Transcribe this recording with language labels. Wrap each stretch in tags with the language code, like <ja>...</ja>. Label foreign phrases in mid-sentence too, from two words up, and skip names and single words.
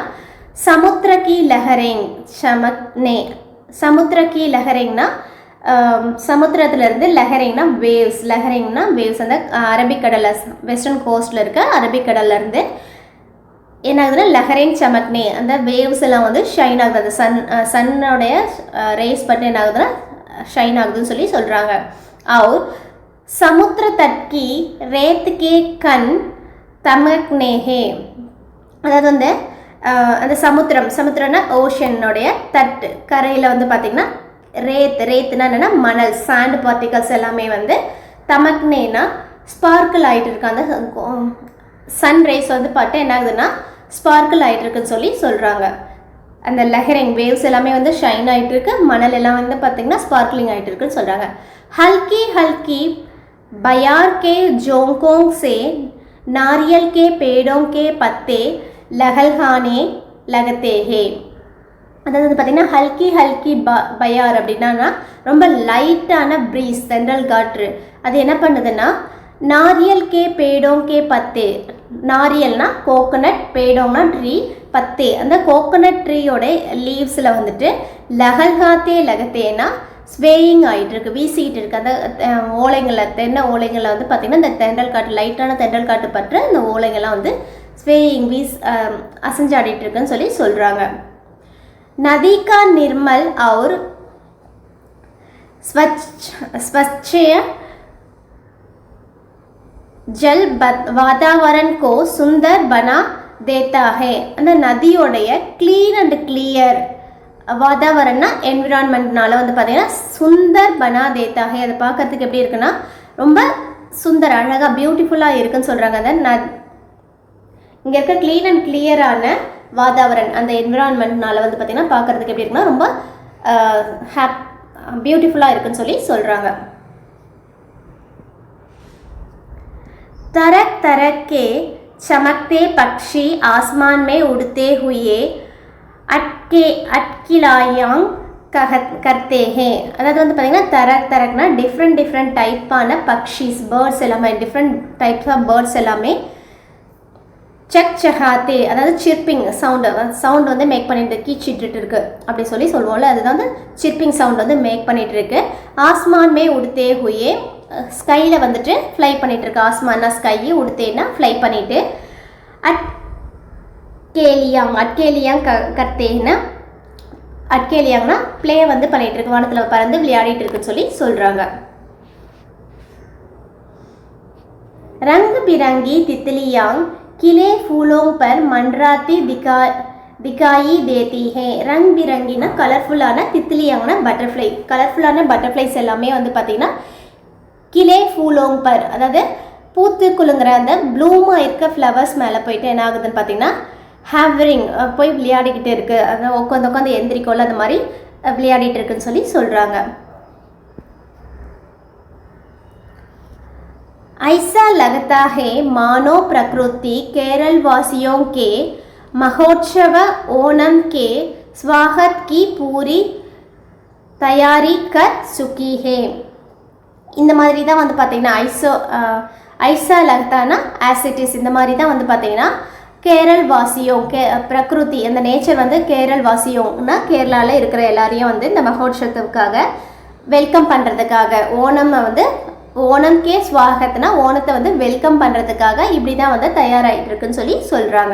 <hi>समुद्र की लहरें चमकने, समुद्र की लहरेंना</hi> <ta>சமுத்திரத்துலேருந்து லஹரேங்னா வேவ்ஸ், லஹரேங்னா வேவ்ஸ், அந்த அரபிக்கடலில்</ta> <en>western coastil</en> <ta>இருக்க அரபிக்கடல்லேருந்து என்ன ஆகுதுன்னா</ta> <hi>लहरें चमकने</hi> <ta>அந்த வேவ்ஸ் எல்லாம் வந்து ஷைன் ஆகுது, அந்த சன்னோடைய ரேஸ் பட்டு என்ன ஆகுதுன்னா ஷைன் ஆகுதுன்னு சொல்லி சொல்கிறாங்க.</ta> <hi>और समुद्र तट की रेत के कण तमकने हैं.</hi> <ta>அதாவது வந்து அந்த சமுத்திரம்னா ஓஷனுடைய தட்டு கரையில் வந்து பார்த்திங்கன்னா ரேத்துனா என்னென்னா மணல்,</ta> <en>sand particles</en> <ta>எல்லாமே வந்து தமக்னேனா ஸ்பார்க்கிள் ஆகிட்டு இருக்கு. அந்த</ta> <en>sun rays</en> <ta>வந்து பார்த்து என்ன ஆகுதுன்னா ஸ்பார்க்கிள் ஆகிட்டு இருக்குன்னு சொல்லி சொல்கிறாங்க. அந்த லஹரிங் வேவ்ஸ் எல்லாமே வந்து ஷைன் ஆகிட்டு இருக்கு, மணல் எல்லாம் வந்து பார்த்திங்கன்னா ஸ்பார்க்லிங் ஆகிட்டு இருக்குன்னு சொல்கிறாங்க.</ta> <hi>हल्की हल्की बयार के जोंकों से नारियल के पेड़ों के पत्ते लहलहाने लगते हैं.</hi> <ta>அதாவது வந்து பார்த்திங்கன்னா</ta> <hi>हल्की बयार</hi> <ta>அப்படின்னா ரொம்ப லைட்டான ப்ரீஸ், தென்றல் காற்று. அது என்ன பண்ணுதுன்னா</ta> <hi>नारियल के पेड़ों के पत्ते,</hi> <ta>நாரியல்னா கோகோனட், பேடோம்னா ட்ரீ, பத்தே அந்த கோகோனட் ட்ரீயோட லீவ்ஸில் வந்துட்டு லகல்காத்தே லகத்தேனா ஸ்வேயிங் ஆகிட்டு இருக்கு, வீசிக்கிட்டு இருக்குது. அந்த ஓலைங்களில் தென்னை ஓலைகளில் வந்து பார்த்திங்கன்னா இந்த தென்றல் காற்று, லைட்டான தென்றல் காற்று பற்று இந்த ஓலைகள்லாம் வந்து ஸ்வேயிங் அசைஞ்சாடிட்டு இருக்குன்னு சொல்லி சொல்கிறாங்க.</ta> <hi>नदी का निर्मल और स्वच्छ जल वातावरण को सुंदर बना देता है.</hi> <ta>அந்த நதியோடைய</ta> <en>clean and clear</en> <ta>வாதாவரன்னா என்விரான்மெண்ட்னால வந்து பார்த்தீங்கன்னா</ta> <hi>सुंदर बना देता है,</hi> <ta>அதை பார்க்கறதுக்கு எப்படி இருக்குன்னா ரொம்ப சுந்தர் அழகாக பியூட்டிஃபுல்லாக இருக்குன்னு சொல்கிறாங்க. அந்த இங்கே இருக்க</ta> <en>clean and clearaana</en> <ta>வாதாவரன் அந்த என்விரான்மெண்ட்னால வந்து பார்த்திங்கன்னா பார்க்குறதுக்கு எப்படி இருக்குன்னா ரொம்ப பியூட்டிஃபுல்லாக இருக்குன்னு சொல்லி சொல்கிறாங்க.</ta> <hi>तरह तरह के चमकते पक्षी आसमान में उड़ते हुए अटकिलायां करते हैं.</hi> <ta>அதாவது வந்து பார்த்திங்கன்னா தரக்னா டிஃப்ரெண்ட் டைப்பான பக்ஷிஸ், பேர்ட்ஸ் எல்லாமே,</ta> <en>different types of birds</en> <ta>எல்லாமே சக்சஹாத்தே அதாவது</ta> <en>chirping sound</en> <ta>வந்து மேக் பண்ணிட்டு கீச்சிட்டு இருக்கு அப்படி சொல்லி சொல்லுவோம்ல, அதுதான் வந்து</ta> <en>chirping sound</en> <ta>வந்து மேக் பண்ணிட்டு இருக்கு.</ta> <hi>आसमान में उड़ते हुए,</hi> <ta>ஸ்கையில் வந்துட்டு ஃப்ளை பண்ணிட்டு இருக்கு. ஆஸ்மான்னா ஸ்கை, உடுத்தேன்னா ஃப்ளை பண்ணிட்டு.</ta> <hi>अठखेलियां करतेन्ना</hi> <ta>அட்கேலியாங்னா ப்ளே வந்து பண்ணிட்டு இருக்கு, வானத்தில் பறந்து விளையாடிட்டு இருக்குன்னு சொல்லி சொல்கிறாங்க.</ta> <hi>रंग बिरंगी तितलियाँ खिले फूलों पर मंडराती दिखाई देती है. रंग बिरंगिना</hi> <ta>கலர்ஃபுல்லான தித்திலியாங்கன்னா பட்டர்ஃப்ளை. கலர்ஃபுல்லான பட்டர்ஃப்ளைஸ் எல்லாமே வந்து பார்த்திங்கன்னா</ta> <hi>खिले फूलों पर,</hi> <ta>அதாவது பூத்து குலுங்குற அந்த ப்ளூமாக இருக்க ஃப்ளவர்ஸ் மேலே போயிட்டு என்ன ஆகுதுன்னு பார்த்தீங்கன்னா ஹேவரிங் போய் விளையாடிக்கிட்டு இருக்குது. அதான் உட்காந்து எந்திரிக்கோல அந்த மாதிரி விளையாடிட்டு இருக்குன்னு சொல்லி சொல்கிறாங்க.</ta> <hi>ऐसा लगता है मानो प्रकृति केरल वासियों के महोत्सव ओणम के स्वागत की पूरी तैयारी कर चुकी है.</hi> <ta>இந்த மாதிரி தான் வந்து பார்த்திங்கன்னா</ta> <hi>ऐसा लगताना</hi> <ta>ஆசிட்டிஸ் இந்த மாதிரி தான் வந்து பார்த்திங்கன்னா</ta> <hi>केरल वासियों प्रकृति</hi> <ta>அந்த நேச்சர் வந்து</ta> <hi>केरल वासियोंना</hi> <ta>கேரளாவில் இருக்கிற எல்லாரையும் வந்து இந்த மகோத்சவத்துக்காக வெல்கம் பண்ணுறதுக்காக</ta> <hi>ओणमके स्वागतना</hi> <ta>ஓணத்தை வந்து வெல்கம் பண்ணுறதுக்காக இப்படி தான் வந்து தயாராகிட்டு இருக்குன்னு சொல்லி சொல்கிறாங்க.</ta>